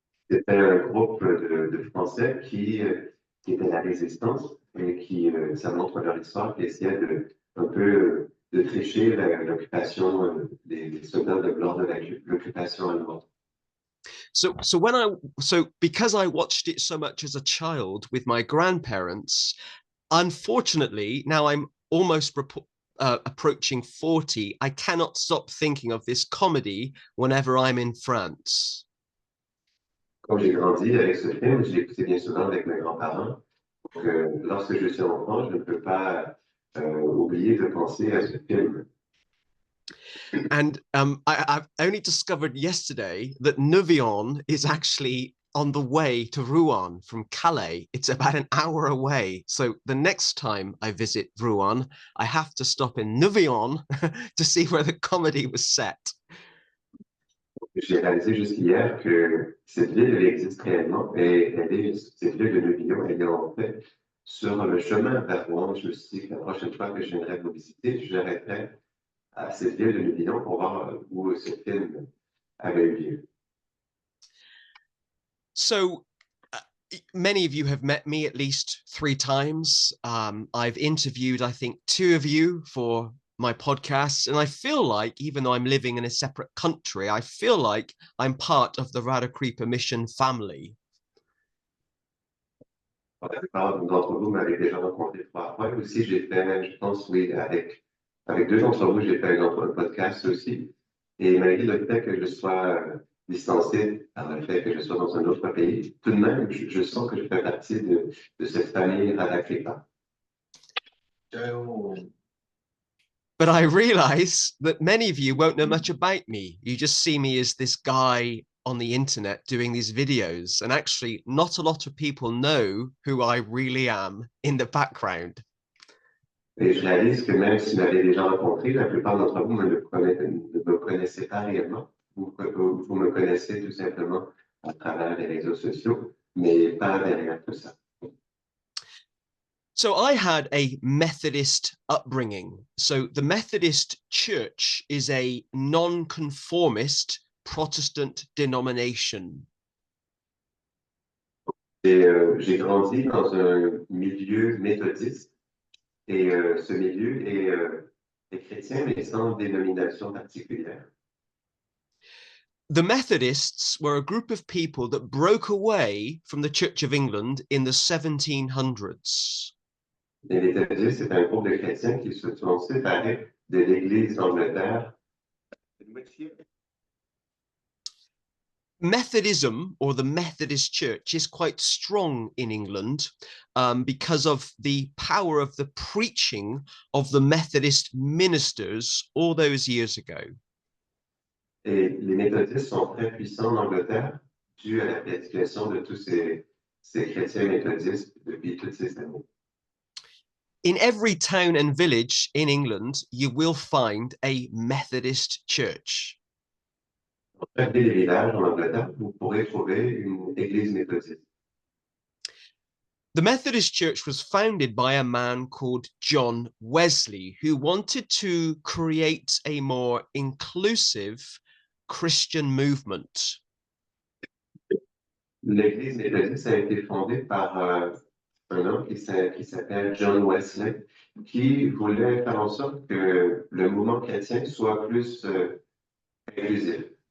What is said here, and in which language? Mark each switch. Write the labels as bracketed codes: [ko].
[fr] C'était un groupe de Français qui était la résistance et qui, ça montre leur histoire, qui essayait un peu de tricher l'occupation des soldats lors de l'occupation allemande. [en] So because I watched it so much as a child with my grandparents, unfortunately, now I'm almost approaching 40, I cannot stop thinking of this comedy whenever I'm in France. [fr] Quand j'ai grandi avec ce film, j'ai écouté bien souvent avec mes grands-parents. Donc, lorsque je suis enfant, je ne peux pas oublier de penser à ce film. [en] And I've only discovered yesterday that Nouvion is actually on the way to Rouen from Calais. It's about an hour away. So the next time I visit Rouen, I have to stop in Nouvion to see where the comedy was set. [fr] J'ai réalisé jusqu'hier que cette ville, elle existe réellement et cette ville de Nouvion, elle est en fait sur le chemin vers Rouen. Je me suis dit que la prochaine fois que je viendrai vous visiter, j'arrêterai à cette ville de Nouvion pour voir où ce film avait eu lieu. [en] So many of you have met me at least 3 times. I've interviewed, I think, 2 of you for my podcasts, and I feel like, even though I'm living in a separate country, I feel like I'm part of the Radhakripa mission family. [fr] La plupart d'entre vous m'avez déjà rencontré 3 fois. Aussi, j'ai fait, je pense, oui, avec 2 d'entre vous, j'ai fait un podcast aussi. Et malgré le fait que je sois distancé par le fait que je sois dans un autre pays, tout de même, je sens que je fais partie de cette famille Radhakripa. [en] But I realize that many of you won't know much about me. You just see me as this guy on the internet doing these videos. And actually, not a lot of people know who I really am in the background. [fr] Et je réalise que même si vous m'avez déjà rencontré, la plupart d'entre vous ne me connaissez pas réellement. Vous me connaissez tout simplement à travers les réseaux sociaux, mais pas derrière tout ça. [en] So I had a Methodist upbringing. So the Methodist Church is a non-conformist Protestant denomination. [fr] Et j'ai grandi dans un milieu méthodiste. Et ce milieu est chrétien, mais sans dénomination particulière. [en] The Methodists were a group of people that broke away from the Church of England in the 1700s. [fr] Et les méthodistes, c'est un groupe de chrétiens qui se sont séparés de l'Église d'Angleterre. [en] Methodism, or the Methodist Church, is quite strong in England because of the power of the preaching of the Methodist ministers all those years ago. [fr] Et les méthodistes sont très puissants en Angleterre dû à la prédication de tous ces chrétiens méthodistes depuis toutes ces années. [en] In every town and village in England, you will find a Methodist church. [fr] Dans chaque ville et village en Angleterre, vous pourrez trouver une église méthodiste. [en] The Methodist Church was founded by a man called John Wesley, who wanted to create a more inclusive Christian movement. [fr] L'église méthodiste a été fondée par un homme qui s'appelle John Wesley, qui voulait faire en sorte que le mouvement chrétien soit plus inclusif.